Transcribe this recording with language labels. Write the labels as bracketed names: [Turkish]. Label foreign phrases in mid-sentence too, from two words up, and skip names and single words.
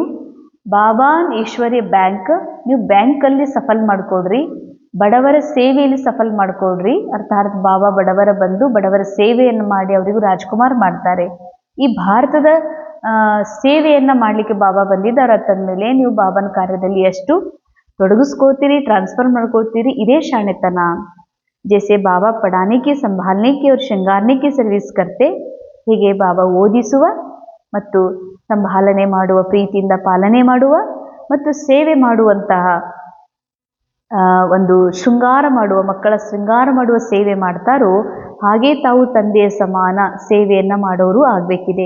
[Kannada] ಬಾಬಾನ್ ಈಶ್ವರ್ಯ ಬ್ಯಾಂಕ್, ನೀವು ಬ್ಯಾಂಕಲ್ಲಿ ಸಫಲ್ ಮಾಡ್ಕೊಡ್ರಿ, ಬಡವರ ಸೇವೆಯಲ್ಲಿ ಸಫಲ್ ಮಾಡ್ಕೊಡ್ರಿ. ಅರ್ಥಾತ್ ಬಾಬಾ ಬಡವರ ಬಂದು ಬಡವರ ಸೇವೆಯನ್ನು ಮಾಡಿ ಅವರಿಗೂ ರಾಜ್ಕುಮಾರ್ ಮಾಡ್ತಾರೆ. ಈ ಭಾರತದ ಸೇವೆಯನ್ನ ಮಾಡ್ಲಿಕ್ಕೆ ಬಾಬಾ ಬಂದಿದ್ದಾರೆ ಅಂತಂದ್ಮೇಲೆ ನೀವು ಬಾಬಾನ ಕಾರ್ಯದಲ್ಲಿ ಎಷ್ಟು ತೊಡಗಿಸ್ಕೋತೀರಿ, ಟ್ರಾನ್ಸ್ಫರ್ ಮಾಡ್ಕೊಳ್ತೀರಿ, ಇದೇ ಶಾಣೆತನ. [Hindi] जैसे बाबा पढ़ाने की, संभालने की और श्रृंगारने की सर्विस करते, [Kannada] ಹೀಗೆ ಬಾಬಾ ಓದಿಸುವ ಮತ್ತು ಸಂಭಾಲನೆ ಮಾಡುವ, ಪ್ರೀತಿಯಿಂದ ಪಾಲನೆ ಮಾಡುವ ಮತ್ತು ಸೇವೆ ಮಾಡುವಂತಹ ಒಂದು ಶೃಂಗಾರ ಮಾಡುವ, ಮಕ್ಕಳ ಶೃಂಗಾರ ಮಾಡುವ ಸೇವೆ ಮಾಡ್ತಾರೋ ಹಾಗೆ ತಾವು ತಂದೆಯ ಸಮಾನ ಸೇವೆಯನ್ನ ಮಾಡೋರು ಆಗ್ಬೇಕಿದೆ.